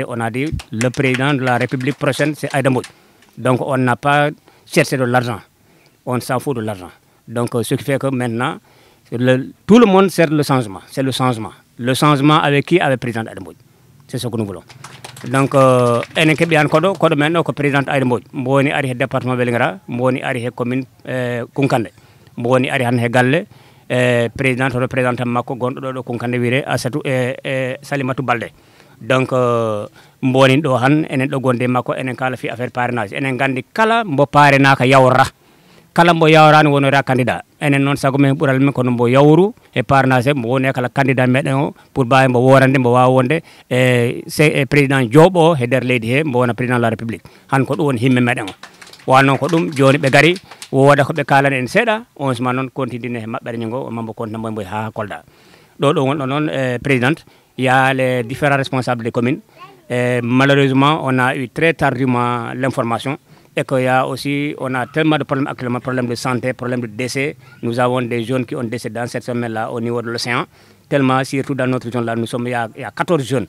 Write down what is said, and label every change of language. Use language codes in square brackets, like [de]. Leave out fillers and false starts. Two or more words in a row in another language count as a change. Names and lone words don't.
[fr] On a dit, le président de la République prochaine, c'est Aïda Mbodj. Donc on n'a pas cherché de l'argent, on s'en fout de l'argent. Donc ce qui fait que maintenant, tout le monde sert le changement, c'est le changement. Le changement avec qui? Avec le président Aïda Mbodj. C'est ce que nous voulons. [ff] Donc enen keɓi han koɗo men ɗo ko présidente Aïda Mbodj mbo woni ari he département Vélingara mbo woni ari he commune Kunkande mbo woni ari han he galle [fr] présidente représentant [ff] makko gonɗo ɗo Kunkande wiyete Assatou Salimatou Balde. Donc mbo woni ɗo han enen ɗo gonde makko enen kala fi [fr] affaire parrainage [ff] enen gandi kala mbo parenaka yawra kala mbo yawrani wonora candidat enen noon sago men ɓuural men kono mbo yawru e parrainage mbo woni kala candidat meɗen o pour mbawi mbo worande mbo wawa wonde président Diop o e nder leydi he mbo wona [fr] président de la république [ff] han ko ɗum woni himme meɗen o wa noon ko ɗum joni ɓe gari woda ko ɓe kalani en seeɗa on suma noon continue he maɓɓere ngo mambo continue mboy ha Kolda ɗo wonɗo noon présidente [fr] il y a les différents responsables des communes malheureusement on a eu très tardivement l'information et qu'il y a aussi, on a tellement de problèmes actuellement, problèmes de santé, problèmes de décès. Nous avons des jeunes qui ont décédé dans cette semaine-là au niveau de l'océan. Tellement, surtout dans notre région-là, il y a 14 jeunes.